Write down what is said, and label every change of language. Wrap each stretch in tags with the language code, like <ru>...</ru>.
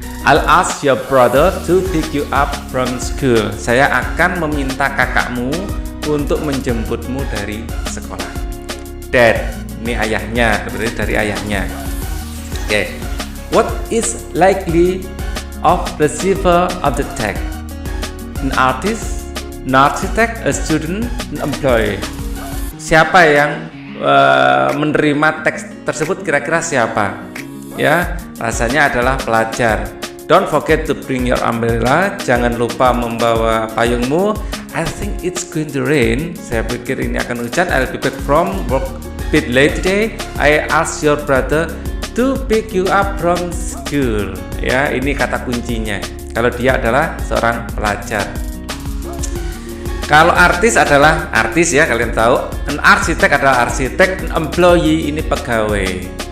<en>I'll ask your brother to pick you up from school.</en> <id>Saya akan meminta kakakmu untuk menjemputmu dari sekolah. Dad, ini ayahnya, berarti dari ayahnya. Oke.</id> <en>What is likely of receiver of the text? An artist, an architect, a student, an employee.</en> <id>Siapa yang menerima teks tersebut, kira-kira siapa? Ya, rasanya adalah pelajar.</id> <en>Don't forget to bring your umbrella.</en> <id>Jangan lupa membawa payungmu.</id> <en>I think it's going to rain.</en> <id>Saya pikir ini akan hujan.</id> <en>I'll be back from work a bit late today. I ask your brother to pick you up from school.</en> <id>Ya, ini kata kuncinya. Kalau dia adalah seorang pelajar. Kalau artis adalah artis ya, kalian tahu. An architect adalah arsitek, an employee ini pegawai.</id>